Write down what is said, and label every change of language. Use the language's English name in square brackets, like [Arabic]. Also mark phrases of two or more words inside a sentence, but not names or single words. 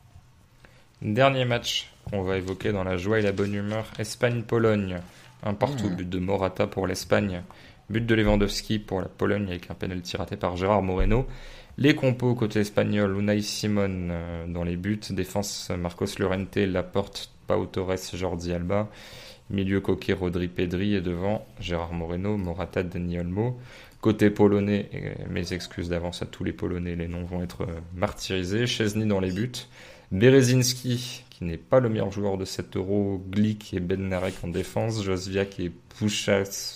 [French] Dernier match qu'on va évoquer dans la joie et la bonne humeur, Espagne-Pologne. Un partout, but de Morata pour l'Espagne, but de Lewandowski pour la Pologne avec un penalty raté par Gérard Moreno. Les compos côté espagnol, Unai Simon dans les buts, défense Marcos Llorente, Laporte, Pau Torres, Jordi Alba, milieu Coquet, Rodri, Pedri et devant Gérard Moreno, Morata, Dani Olmo. Côté polonais, mes excuses d'avance à tous les polonais, les noms vont être martyrisés. Szczęsny dans les buts, Berezinski qui n'est pas le meilleur joueur de cet Euro, Glick et Bednarek en défense, Josviak et Puchas.